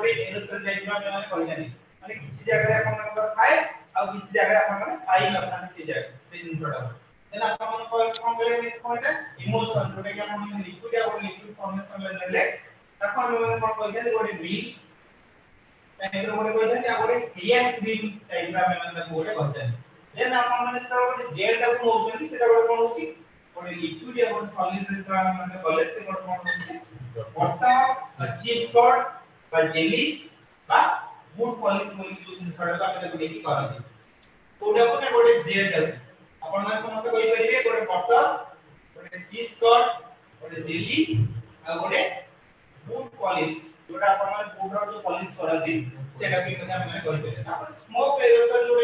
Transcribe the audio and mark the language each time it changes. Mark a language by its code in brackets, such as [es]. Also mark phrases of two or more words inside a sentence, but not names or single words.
[or] ଗୋଟେ ଏରୋସଲ ଟାଇପର ଆମେ ମାନେ କହିଥାନ୍ତି ମାନେ କିଛି ଜାଗାରେ ଆପଣ ମାନଙ୍କର ଥାଏ ଆଉ କିଛି ଜାଗାରେ ଆପଣ ମାନେ ପାଇ ନଥାନ୍ତି ସେ ଜାଗା ସେ ଜିନିଷଟା ଦେନ୍ ଆପଣ ମାନେ କଣ କହିଲେ [en] next point emulsion [or] ଯୋଉଟା କି ଆପଣ ମାନେ ଲିକ୍ୱିଡ ଆଉ ଲିକ୍ୱିଡ ଫର୍ମେସନ ରେ ନେଲେ ତାକୁ ଆମେ ମାନେ କଣ କହିଥାନ୍ତି ଗୋଟେ ମିଲ୍କ ଟାଇପର ଗୋଟେ କହିଥାନ୍ତି ଆଉ ଗୋଟେ [en] real cream [or] ଟାଇପର ଆମେ ମାନେ ତାକୁ ଗୋଟେ କହିଥାନ୍ତି ଦେନ୍ ଆପଣ ମାନେ ଯେତେବେଳେ ଗୋଟେ ଜେଲ୍ ଟାକୁ ନଉଛନ୍ତି ସେଟା ଗୋଟେ କଣ ହଉଛି ଗୋଟେ ଲିକ୍ୱିଡ ଆଉ ସଲିଡ ରେ ଯେତେବେଳେ ଆମେ ମାନେ କଲେ ସେ ଗୋଟେ କଣ ହଉଛି [en] butter cheese curd [or] ବା ଜେଲି ବା ବୁଟ ପଲିଶ ବୋଲି ଯୋଉ ଜିନିଷଟାକୁ ଆମେ ତାକୁ ନେଇକି କରନ୍ତି କୋଉଟାକୁ ନା ଗୋଟେ ଜେଲ୍ ଟାକୁ ଆପଣ ମାନେ ସମସ୍ତେ କହିପାରିବେ ଗୋଟେ ବଟର ଗୋଟେ [en] cheese curd [or] ଗୋଟେ ଜେଲି ଆଉ ଗୋଟେ [en] boot polish [or] ଯୋଉଟା ଆପଣ ମାନେ ବୁଟ ର ଯୋଉ ପଲିଶ କରନ୍ତି ସେଟା ବି ମଧ୍ୟ ଆମେ କହିପାରିବା ତାପରେ [en] smoke aerosol [or] ଯୋଉଟା